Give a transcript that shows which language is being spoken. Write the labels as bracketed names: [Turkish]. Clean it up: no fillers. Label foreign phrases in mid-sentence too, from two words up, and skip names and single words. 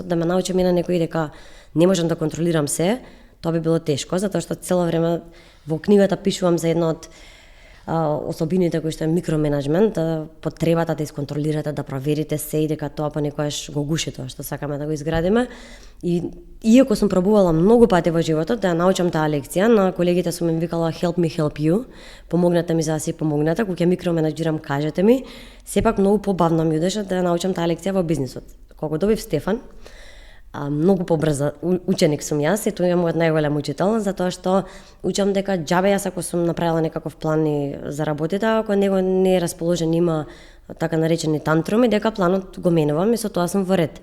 [Macedonian] Да ме научи мене некој дека не можам да контролирам се, тоа би било тешко, затоа што цело време во книгата пишувам за една од особините кои што е микроменеджмент, потребата да исконтролирате, да проверите се и дека тоа понекогаш го гуши тоа што сакаме да го изградиме. И иако сум пробувала многу пати во животот да ја научам таа лекција, на колегите сум им викала [English] help me help you, [Macedonian] помогнете ми за да си помогнете, кога ќе микроменеджирам кажете ми, сепак многу побавно ми одеше да ја научам таа лекција во бизнисот. Кога добив Стефан, многу побрза ученик сум јас и тој е мојот најголем учител, затоа што учам дека џабе јас ако сум направила некаков план за работите, ако него не е расположен, има така наречени тантруми, дека планот го менувам и со тоа сум во ред.